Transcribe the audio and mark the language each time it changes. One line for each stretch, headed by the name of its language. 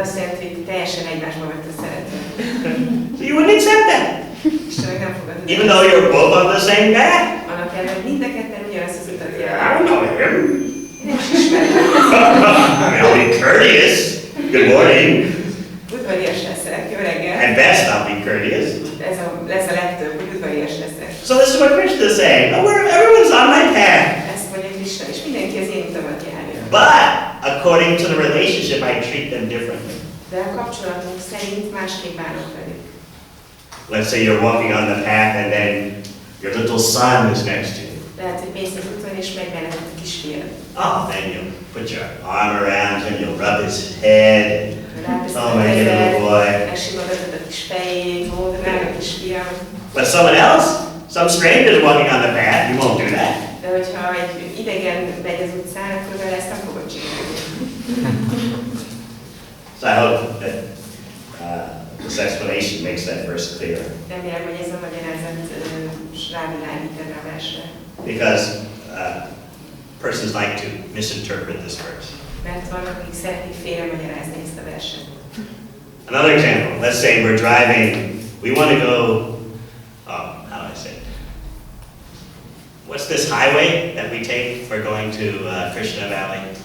Hungarian: Ez azt jelenti, hogy teljesen egymásba vagytok szeretők.
English: So you wouldn't accept that.
Hungarian: Isten meg nem fogadod.
English: Even though you're both on the same path.
Hungarian: Annak ellenére, hogy mind a ketten ugyanazt az utat
English: I
Hungarian: járjátok.
English: don't know him.
Hungarian: Nem is ismerem.
English: I mean, I'll be courteous. Good morning.
Hungarian: Udvarias leszek, jó reggel.
English: At best, I'll be courteous.
Hungarian: Ez a legtöbb, hogy udvarias leszek.
English: So this is what Krishna is saying. Everyone's on my path.
Hungarian: Ezt mondja Krishna, és mindenki az én utamat járja.
English: But according to the relationship, I treat them differently.
Hungarian: De a kapcsolatunk szerint másképp bánok velük.
English: Let's say you're walking on the path and then your little son is next to you.
Hungarian: Lehet, hogy mész az úton, és megy veled a kisfiad.
English: Oh, then you'll put your arm around him, you'll rub his head. Oh, my little boy.
Hungarian: Megsimogatod a kis fejét, módrán a kisfiam.
English: But someone else, some strangers walking on the path, you won't do that.
Hungarian: De hogyha egy idegen megy az utcán, akkor vele ezt nem fogod csinálni.
English: So I hope that this explanation makes that verse clear.
Hungarian: Remélem, hogy ez a magyarázat rávilágít erre a versre.
English: Because persons like to misinterpret this verse.
Hungarian: Mert vannak, akik szeretik félremagyarázni ezt a verset.
English: Another example, let's say we're driving, we want to go, how do I say it? What's this highway that we take for going to Krishna Valley?